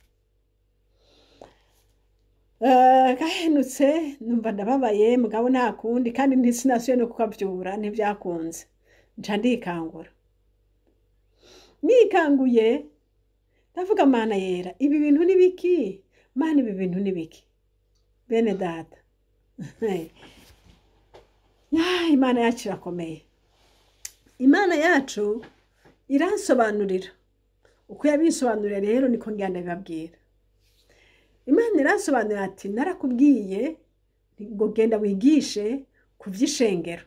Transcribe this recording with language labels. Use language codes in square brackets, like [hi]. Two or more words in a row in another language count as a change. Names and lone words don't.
[rn] Gahenutse numva ndababaye, mugabo nta kundi, kandi ntisinasuye no kukavyura, ntivyakunze. Nca ndikangura. Nikanguye ndavuga Mana yera, ibi bintu ni biki? Mana ibi bintu ni biki? Bene data. Imana yacu irakomeye. Imana yacu iransobanurira. Uko yabisobanurira rero niko ngenda bibabwira. Imana iransobanurira ati narakubwiye ngo genda wigishe ku vy'ishengero.